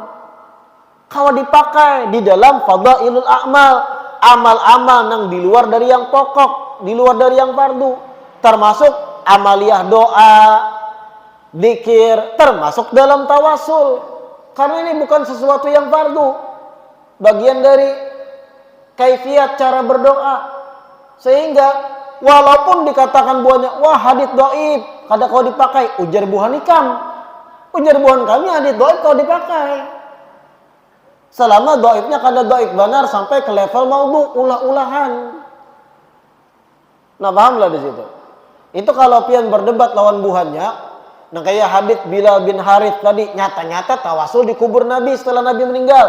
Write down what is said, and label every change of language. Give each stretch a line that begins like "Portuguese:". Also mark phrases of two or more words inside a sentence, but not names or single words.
Indonesian: Kalau dipakai di dalam
Arabic: فضائل الأعمال,
Indonesian: amal-amal yang di luar dari yang pokok, di luar dari yang fardu, termasuk amaliyah doa, zikir, termasuk dalam tawasul. Karena ini bukan sesuatu yang fardu, bagian dari kaifiat cara berdoa. Sehingga walaupun dikatakan buahnya, wah hadits dhaif,
Banjar: kada kau dipakai, ujar buhan ikam, ujar buhan kami hadits dhaif kau dipakai. Selama dhaifnya kada dhaif benar sampai ke level maudhu, ulah-ulahan.
Indonesian: Nah, pahamlah di situ.
Banjar: Itu kalau pian berdebat lawan buhannya, nah kayak hadits Bilal bin Harith tadi, nyata-nyata tawasul di kubur Nabi setelah Nabi meninggal.